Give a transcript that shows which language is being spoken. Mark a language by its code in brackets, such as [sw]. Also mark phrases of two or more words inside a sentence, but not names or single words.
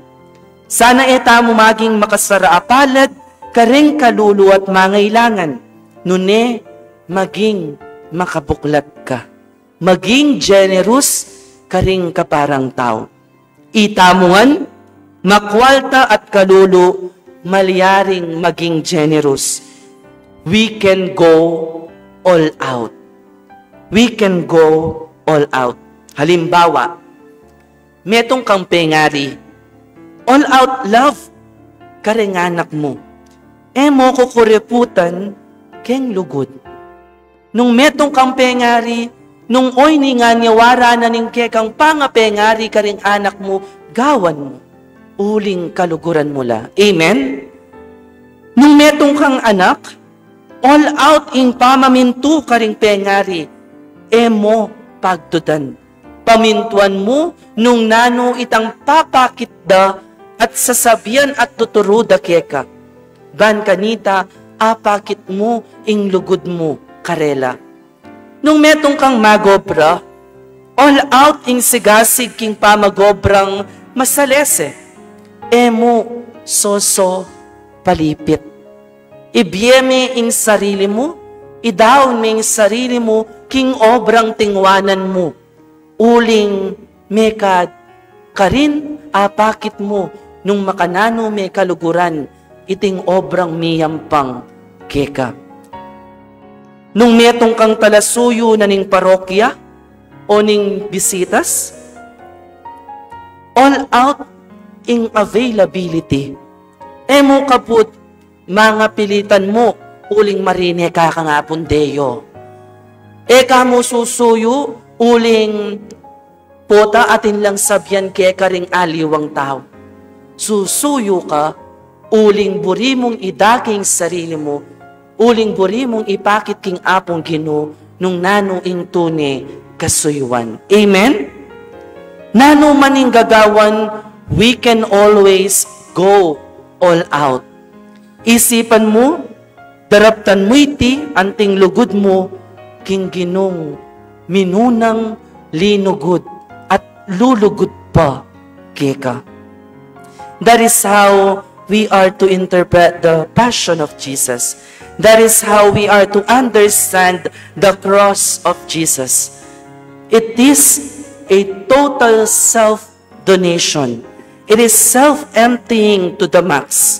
[pam] Sana etamo maging makasara apalad, kareng kalulu at mangailangan, nune maging makabuklat ka. Maging generous, karing kaparang tao. Itamuan, makwalta at kalulu, malyaring maging generous. [en] We can go all out. We can go all out. [pam] Halimbawa, metong kang pengari, [en] all out love, [pam] karing anak mo. Mo kukureputan, keng lugod. Nung metong kang pengari, nung oy ni nga niwara na ning kekang pangapengari karing anak mo, gawan mo, uling kaluguran mula. Amen? Nung metong kang anak, [en] all out [pam] in pamamintu karing pengari, emo pagtudan. Pamintuan mo nung nano itang papakitda at sasabihan at tuturuda keka. Ban kanita, apakit mo ing lugod mo, karela. Nung metong kang magobra, [en] all out [pam] ing sigasig king pamagobrang masalese, emo soso palipit. Ibiyeme ing sarili mo, idaon ming sarili mo, king obrang tingwanan mo, uling mekad, karin apakit mo, nung makanano may kaluguran, iting obrang miyampang keka. Nung metong kang talasuyo na ning parokya, o ning bisitas, [en] all out in availability, [pam] emo kaput, mga pilitan mo, uling marine ka nga pundeyo. Eka mo susuyo, uling pota atin lang sabyan keka ring aliwang tao. Susuyo ka, uling buri mong idaking sarili mo, uling buri mong ipakit king apong Ginoo, nung nano ing tune kasuyuan. Amen? Nano maning gagawan, [en] we can always go all out. [pam] Isipan mo, daraptan mo iti, anting lugod mo, king Ginong, minunang linugod, at lulugod pa, keka. [en] That is how we are to interpret the passion of Jesus. That is how we are to understand the cross of Jesus. It is a total self-donation. It is self-emptying to the max.